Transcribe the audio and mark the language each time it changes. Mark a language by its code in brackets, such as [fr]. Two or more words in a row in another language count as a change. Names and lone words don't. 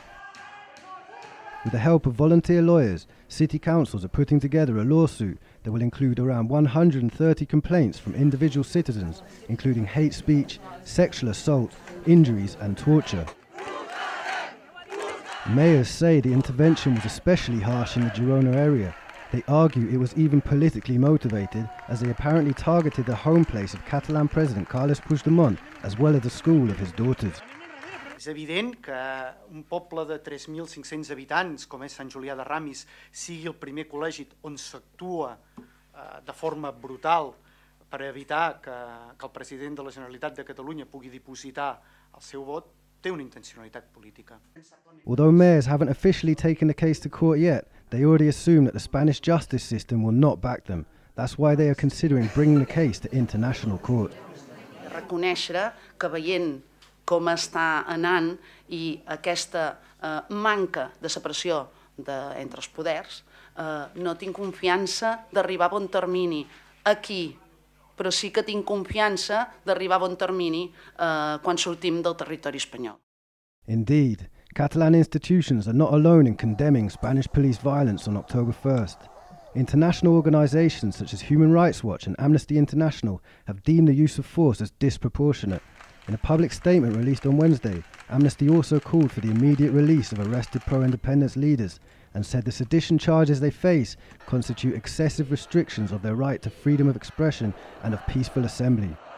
[en] With the help of volunteer lawyers, city councils are putting together a lawsuit that will include around 130 complaints from individual citizens, including hate speech, sexual assault, injuries and torture. Mayors say the intervention was especially harsh in the Girona area. They argue it was even politically motivated, as they apparently targeted the home place of Catalan President Carles Puigdemont, as well as the school of his daughters. [ca] És evident que un poble de 3.500 habitants, com és Sant Julià de Ramis, sigui el primer col·legi on s'actua de forma brutal per evitar que el president de la Generalitat de Catalunya pugui dipositar el seu vot, té una intencionalitat política. [en] Although mayors haven't officially taken the case to court yet, they already assume that the Spanish justice system will not back them. That's why they are considering bringing the case to international court. [ca] Reconèixer que veient com està anant i aquesta manca de separació entre els poders, no tinc confiança d'arribar a bon termini aquí, però sí que tinc confiança d'arribar a bon termini quan sortim del territori espanyol. [en] Indeed, Catalan institutions are not alone in condemning Spanish police violence on October 1st. International organisations such as Human Rights Watch and Amnesty International have deemed the use of force as disproportionate. In a public statement released on Wednesday, Amnesty also called for the immediate release of arrested pro-independence leaders and said the sedition charges they face constitute excessive restrictions of their right to freedom of expression and of peaceful assembly.